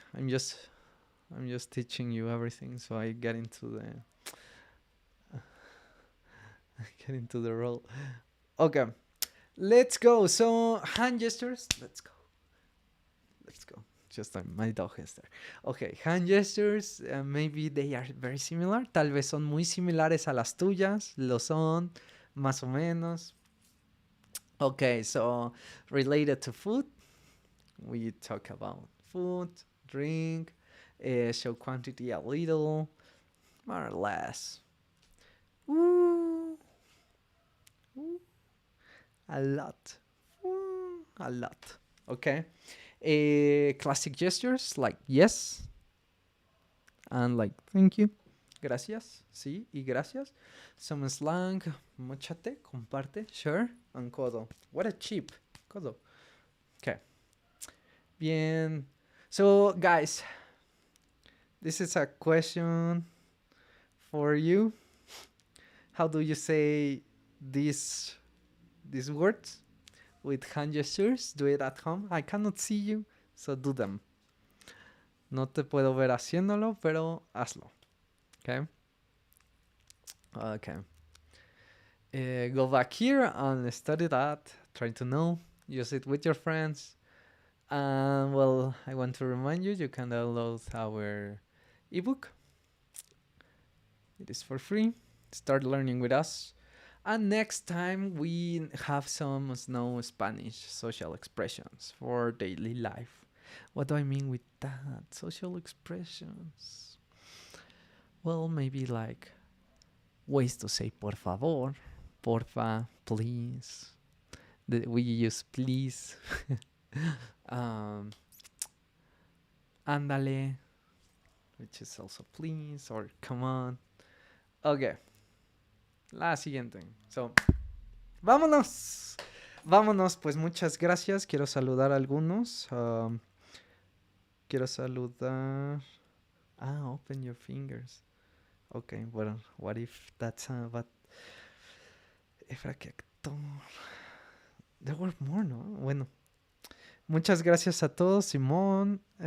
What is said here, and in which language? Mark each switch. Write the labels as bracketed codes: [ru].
[en] I'm just teaching you everything, so I get into the role. Okay, let's go. So hand gestures. Let's go. Just my dog is there. Okay, hand gestures. Maybe they are very similar. [es] Tal vez son muy similares a las tuyas. Lo son, más o menos. [en] Okay, so related to food, we talk about food, drink, show quantity a little, more or less. Ooh. A lot. A lot. Okay. Classic gestures like yes and like thank you. [es] Gracias. Sí y gracias. [en] Some slang. [es] Mochate. Comparte. [en] Sure. And [es] codo. [en] What a cheap. [es] Codo. Okay. Bien. [en] So, guys, this is a question for you. How do you say these words with hand gestures? Do it at home. I cannot see you, so do them. [es] No te puedo ver haciéndolo, pero hazlo. [en] Okay? Okay. Go back here and study that. Try to know. Use it with your friends. And well, I want to remind you, you can download our ebook. It is for free. Start learning with us. And next time we have some Spanish social expressions for daily life. What do I mean with that? Social expressions. Well, maybe like ways to say [es] por favor, porfa, [en] please. We use please. Ándale, which is also please or come on. Okay. [es] La siguiente. [en] So, [es] Vámonos. Vámonos, pues muchas gracias. Quiero saludar a algunos. Quiero saludar. [en] Ah, open your fingers. Okay, well, what if that's a bad efractor? There were more, ¿no? [es] Bueno, muchas gracias a todos, Simón.